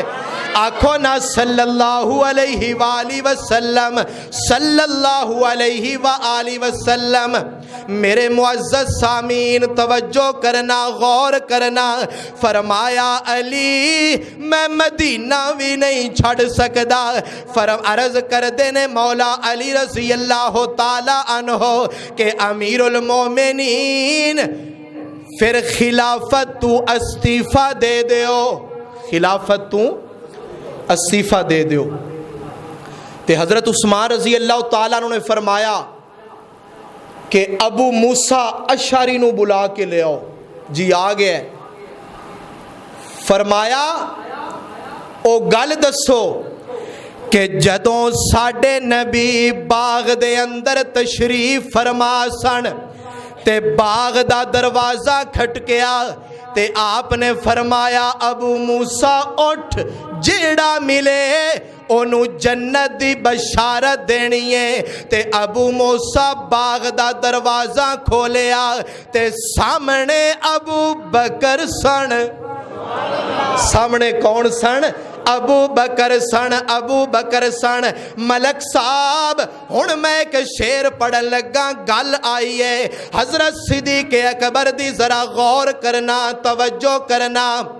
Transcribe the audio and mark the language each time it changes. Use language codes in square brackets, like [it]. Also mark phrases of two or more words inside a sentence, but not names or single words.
[ar] آنکھوں نہ صلی اللہ علیہ وآلہ وسلم، صلی اللہ علیہ وآلہ وسلم۔ [pa] میرے معزز سامعین توجہ کرنا، غور کرنا، فرمایا علی میں مدینہ بھی نہیں چھڑ سکدا۔ عرض کر دینے مولا علی [ar] رضی اللہ تعالی عنہ [pa] کہ امیر المومنین پھر خلافت تو استعفیٰ دے دیو، خلافت تو استعفیٰ دے دیو۔ تے حضرت عثمان [ar] رضی اللہ تعالیٰ عنہ [pa] نے فرمایا کہ ابو موسیٰ اشعری نو بلا کے لے آؤ۔ جی آ گئے۔ فرمایا او گل دسو کہ جدوں ساڈے نبی باغ دے اندر تشریف فرما سن تے باغ دا دروازہ کھٹکیا تے آپ نے فرمایا ابو موسیٰ اٹھ، جیڑا ملے انہوں جنت دی بشارت دینی ہے۔ تے ابو موسیٰ باغ دا دروازہ کھولیا تے سامنے ابو بکر سن۔ سامنے کون سن؟ ابو بکر سن، ابو بکر سن۔ ملک صاحب ہن میں ایک شعر پڑھن لگا، گل آئی ہے حضرت صدیق اکبر دی، ذرا غور کرنا، توجہ کرنا۔